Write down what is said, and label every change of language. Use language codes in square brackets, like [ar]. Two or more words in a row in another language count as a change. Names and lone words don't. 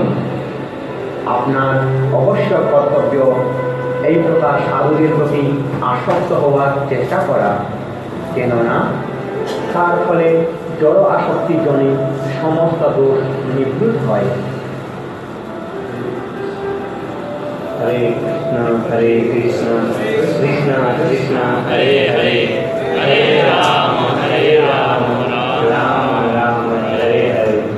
[bn] আপনার অবশ্য কর্তব্য এই প্রকার সাধুদের প্রতি আসক্ত হওয়ার চেষ্টা করা, কেননা তার ফলে জড় আসক্তিজনিত সমস্ত দোষ নিবৃত হয়। [sa] হরে কৃষ্ণ কৃষ্ণ কৃষ্ণ হরে হরে হরে রাম রাম রাম হরে হরে।